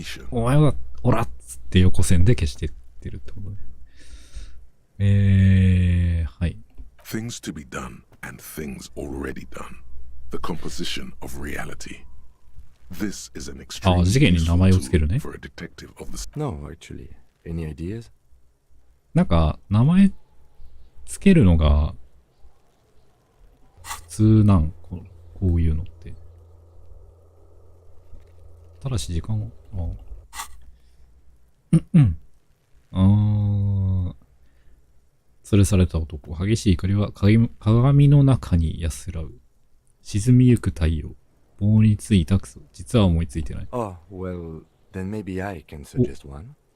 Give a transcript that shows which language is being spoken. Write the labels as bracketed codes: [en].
[ja] お前は、おらっつって横線で消してってるってことね。はい。 [en] Things to be done and things already done. The composition of reality. This is an extreme [ja] 事件に名前をつけるね。 [en] for a detective of the... No, actually. Any ideas? [ja] なんか、名前つけるのが普通こういうのって。ただし時間を、それされた男。激しい怒りは鏡の中に安らう。沈みゆく太陽。棒についたクソ。実は思いついてない。 [en] Oh, well, then maybe I can suggest one.